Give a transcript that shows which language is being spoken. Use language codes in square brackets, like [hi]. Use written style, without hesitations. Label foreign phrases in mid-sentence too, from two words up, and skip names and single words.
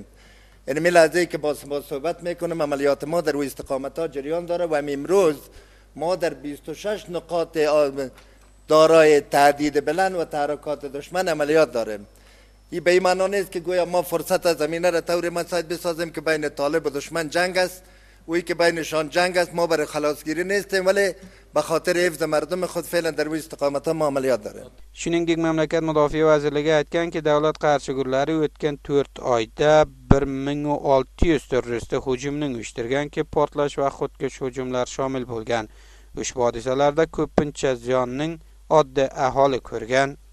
[fa] یعنی می لحظه‌ای که با صحبت میکنم عملیات ما در روی استقامت‌ها جریان داره و امروز ما در 26 نقاط دارای تهدید بلند و تحرکات دشمن عملیات داریم. این به این معنا نیست که گویا ما فرصت از زمینه را طور مساعد بسازیم که بین طالب و دشمن جنگ است و ای که بینشان جنگ است. ما برای خلاصگیری نیستیم، ولی به خاطر حفظ مردم خود فعلا در روی استقامت‌ها ما عملیات داریم. [uz] Shuningdek, mamlakat mudofaa vazirligi aytganki, davlat qarshigurlari o'tgan 4 oyda 1600 terrorist hujumni uyushtirgan ki portlash va xudkush hujumlar shomil bo'lgan. Ushbu hodisalarda ko'pincha ziyonning oddiy aholi ko'rgan.